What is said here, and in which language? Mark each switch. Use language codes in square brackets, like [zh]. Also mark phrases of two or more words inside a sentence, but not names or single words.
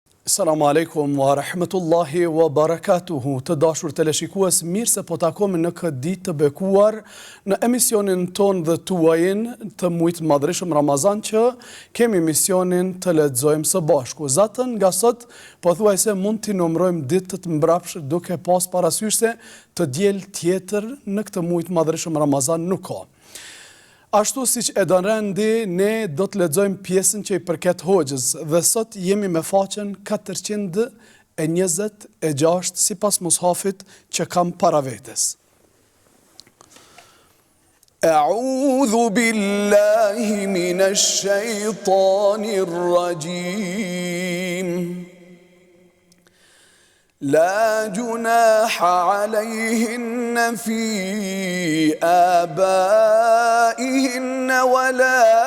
[ar] السلام عليكم ورحمة الله وبركاته. [sq] Të dashur teleshikues, mirë se po takojmë në këtë ditë të bekuar në emisionin ton dhe tuajin të muajit madhreshëm Ramazan, që kemi misionin të lexojmë së bashku. Zatën nga sot pothuajse mund t'i numërojmë ditët mbrapsht, duke pas parasysh se të diel tjetër në këtë muaj të madhreshëm Ramazan nuk ka. Ashtu siç e don rendi, ne do të lexojmë pjesën që i përket hoxhës dhe sot jemi me faqen 426 sipas mushafit që kam para vetes. [ar] أعوذ بالله من الشيطان الرجيم. لا جناح عليهن في آبائهن ولا